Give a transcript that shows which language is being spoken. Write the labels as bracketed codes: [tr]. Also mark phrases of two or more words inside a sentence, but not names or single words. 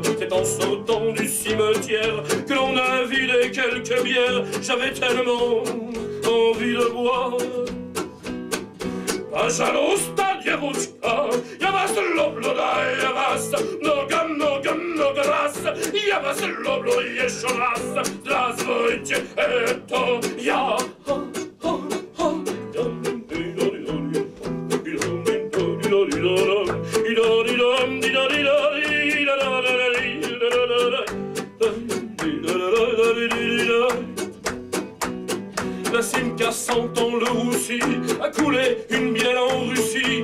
[fr] C'est en sortant du cimetière que l'on a vidé quelques bières. J'avais tellement envie de boire. [ru] Пожалуйста, девушка, я вас люблю, да, я вас много раз. Я вас люблю еще раз. Здравствуйте, это я. [fr] La Simca sentant le roussi a coulé une bielle en Russie.